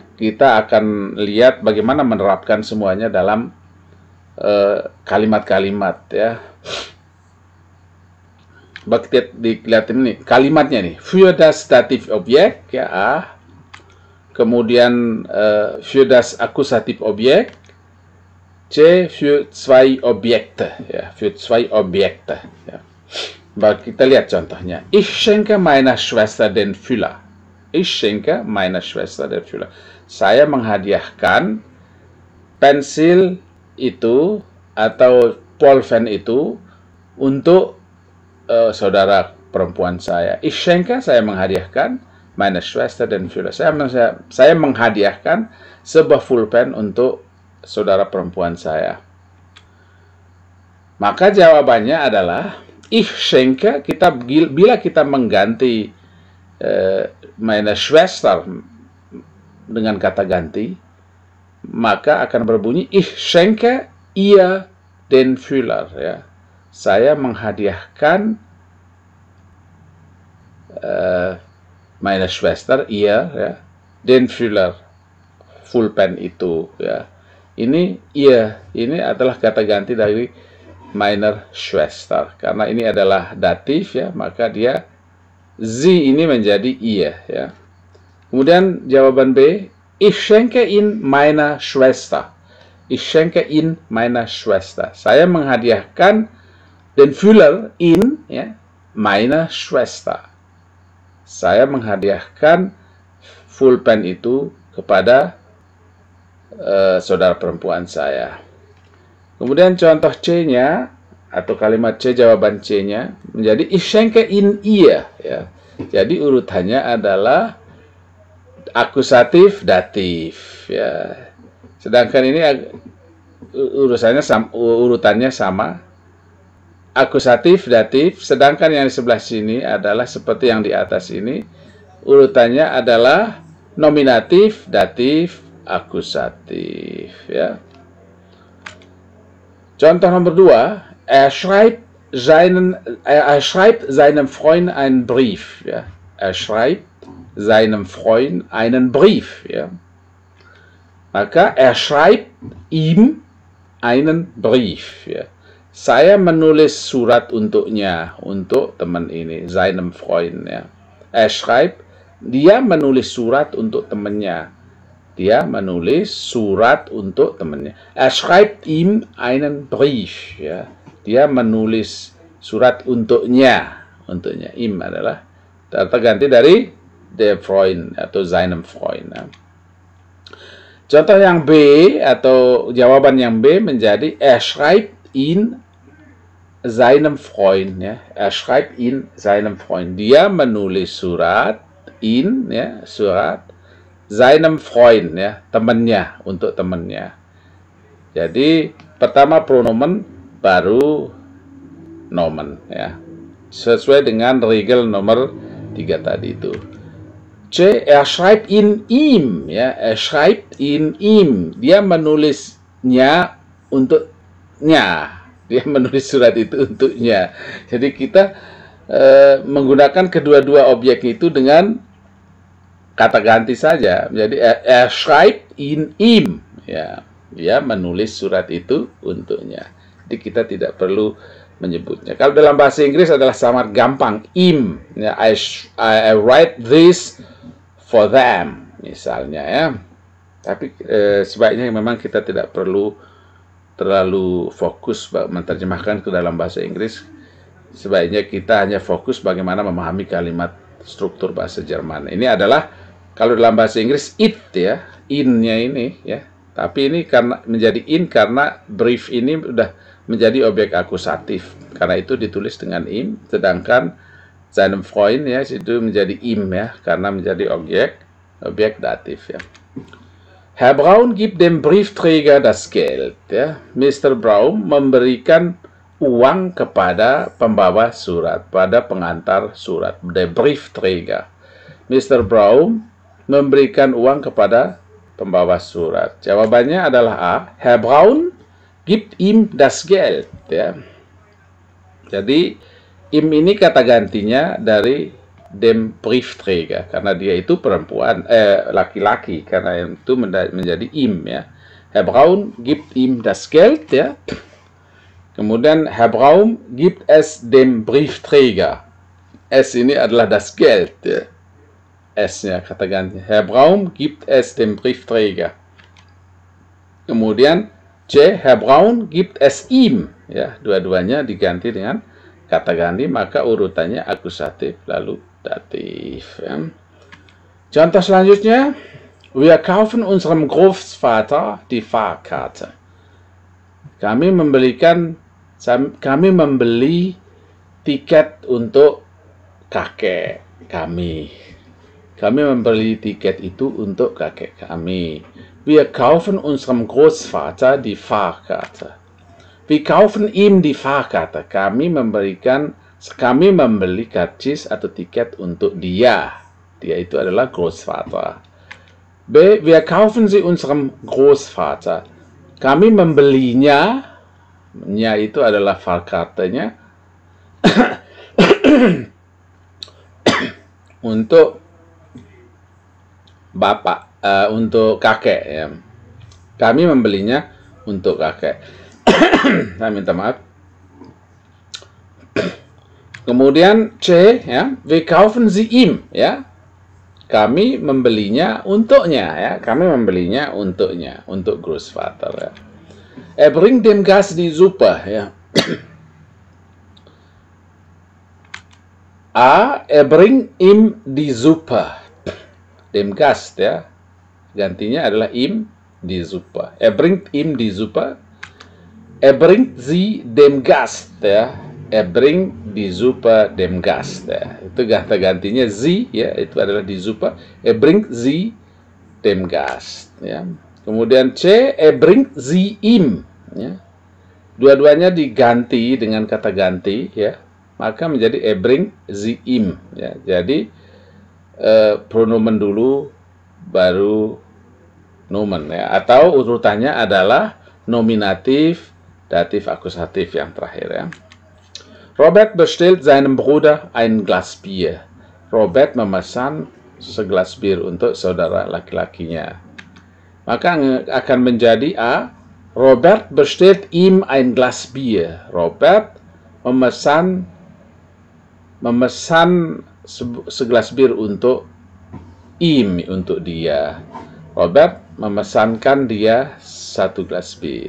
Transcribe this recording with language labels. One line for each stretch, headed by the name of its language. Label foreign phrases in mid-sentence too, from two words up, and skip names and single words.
Indonesian: Kita akan lihat bagaimana menerapkan semuanya dalam kalimat-kalimat ya. Bakti dilihat ini kalimatnya nih,
German: für das Dativ Objekt
Indonesian: ya A, kemudian
German: für das Akkusativ Objekt C, für zwei Objekte ya, für zwei Objekte ya.
Indonesian: Baik, kita lihat contohnya.
German: Ich schenke meiner Schwester den Füller. Ich schenke meiner Schwester den Füller.
Indonesian: Saya menghadiahkan pensil itu atau Pulpen itu untuk saudara perempuan saya.
German: Ich schenke,
Indonesian: saya menghadiahkan,
German: meine Schwester den Füller.
Indonesian: Saya menghadiahkan sebuah pulpen untuk saudara perempuan saya. Maka jawabannya adalah ich schenke. Bila kita mengganti
German: meine Schwester
Indonesian: dengan kata ganti, maka akan berbunyi
German: ich schenke ihr den Füller
Indonesian: ya. Saya menghadiahkan
German: meine Schwester ihr ya, den Füller,
Indonesian: pulpen itu ya. Ini ihr, ini adalah kata ganti dari
German: meiner Schwester.
Indonesian: Karena ini adalah datif ya, maka dia sie ini menjadi ihr ya. Kemudian jawaban
German: B, ich schenke in meiner Schwester. Ich schenke in meiner Schwester.
Indonesian: Saya menghadiahkan
German: den Füller in ya, meiner Schwester.
Indonesian: Saya menghadiahkan pulpen itu kepada saudara perempuan saya. Kemudian contoh C-nya atau kalimat C, jawaban C-nya menjadi
German: ich schenke in ihr
Indonesian: ya. Jadi urutannya adalah akusatif datif ya. Sedangkan ini urutannya sama. Akusatif, datif, sedangkan yang di sebelah sini adalah seperti yang di atas ini. Urutannya adalah nominatif, datif, akusatif ya. Contoh nomor 2,
German: er schreibt seinem Freund einen Brief ya. Er schreibt seinem Freund einen Brief ya. Maka er schreibt ihm einen Brief.
Indonesian: Ya. Saya menulis surat untuknya, untuk teman ini,
German: seinem Freund. Ya. Schreibt,
Indonesian: dia menulis surat untuk temannya. Dia menulis surat untuk temannya.
German: Schreibt ihm einen Brief.
Indonesian: Ya. Dia menulis surat untuknya. Untuknya. Ihm adalah terganti dari
German: der Freund
Indonesian: atau
German: seinem Freund.
Indonesian: Ya. Contoh yang B atau jawaban yang B menjadi
German: schreibt ihn seinem Freund.
Indonesian: Ya.
German: Schreibt ihn seinem Freund.
Indonesian: Dia menulis surat ihn, ya, surat
German: seinem Freund,
Indonesian: ya, temannya, untuk temannya. Jadi pertama pronomen baru nomen, ya, sesuai dengan regel nomor 3 tadi itu.
German: C, schreibt ihn ihm, ya, schreibt ihn ihm.
Indonesian: Dia menulisnya untuknya. Dia menulis surat itu untuknya. Jadi kita menggunakan kedua-dua objek itu dengan kata ganti saja.
German: Jadi schreibt ihn ihm,
Indonesian: ya. Dia menulis surat itu untuknya. Jadi kita tidak perlu menyebutnya. Kalau dalam bahasa Inggris adalah sangat gampang.
German: Ihm, ya,
English: I write this for them,
Indonesian: misalnya, ya. Tapi sebaiknya memang kita tidak perlu terlalu fokus menerjemahkan ke dalam bahasa Inggris. Sebaiknya kita hanya fokus bagaimana memahami kalimat struktur bahasa Jerman. Ini adalah kalau dalam bahasa Inggris it, ya, in-nya ini, ya. Tapi ini karena menjadi in karena brief ini sudah menjadi objek akusatif. Karena itu ditulis dengan im, sedangkan
German: seinem Freund,
Indonesian: ya, itu menjadi im, ya, karena menjadi objek datif, ya.
German: Herr Braun gibt dem Briefträger das Geld,
Indonesian: ya. Mr. Braun memberikan uang kepada pembawa surat, pada pengantar surat,
German: der Briefträger.
Indonesian: Mr. Braun memberikan uang kepada pembawa surat. Jawabannya adalah A.
German: Herr Braun gibt ihm das Geld,
Indonesian: ya. Jadi im ini kata gantinya dari
German: dem Briefträger,
Indonesian: karena dia itu perempuan, laki-laki, karena itu menjadi im, ya.
German: Herr Braun gibt ihm das Geld,
Indonesian: ya. Kemudian
German: Herr Braun gibt es dem Briefträger. Es
Indonesian: ini adalah
German: das Geld,
Indonesian: ya. S-nya kata ganti. Herr Braun gibt es dem Briefträger. Kemudian C.
German: Herr Braun gibt es ihm,
Indonesian: ya. Dua-duanya diganti dengan kata ganti, maka urutannya akusatif lalu datif, ya. Contoh selanjutnya,
German: wir kaufen unserem Großvater die Fahrkarte.
Indonesian: Kami membeli tiket untuk kakek kami. Kami membeli tiket itu untuk kakek kami.
German: Wir kaufen unserem Großvater die Fahrkarte. Wir kaufen ihm die Fahrkarte.
Indonesian: Kami membeli karcis atau tiket untuk dia. Dia itu adalah Großvater. B. Wir kaufen sie unserem Großvater. Kami membelinya, nya itu adalah Fahrkarte-nya, untuk bapak, untuk kakek, ya. Kami membelinya untuk kakek. Saya minta maaf. Kemudian C, ya,
German: wir kaufen sie ihm,
Indonesian: ya. Kami membelinya untuknya, ya. Kami membelinya untuknya, untuk Großvater, ya.
German: Er bringt dem Gast die Suppe, ya. A, er bringt ihm die Suppe. Dem Gast,
Indonesian: ya. Gantinya adalah
German: ihm die Suppe. Er bringt ihm die Suppe. Er bringt sie dem Gast, ya. Er bringt die Suppe dem Gast,
Indonesian: ya. Itu kata gantinya sie, ya, itu adalah
German: die Suppe. Er bringt sie dem Gast,
Indonesian: ya.
German: Kemudian C, er bringt sie ihm,
Indonesian: ya. Dua-duanya diganti dengan kata ganti, ya. Maka menjadi
German: er bringt sie ihm,
Indonesian: ya. Jadi pronomen dulu baru nomen, ya. Atau urutannya adalah nominatif, datif, akusatif yang terakhir, ya.
German: Robert bestellt seinem Bruder ein Glas Bier.
Indonesian: Robert memesan segelas bir untuk saudara laki-lakinya. Maka akan menjadi A.
German: Robert bestellt ihm ein Glas Bier.
Indonesian: Robert memesan segelas bir untuk untuk dia. Robert memesankan dia satu gelas bir.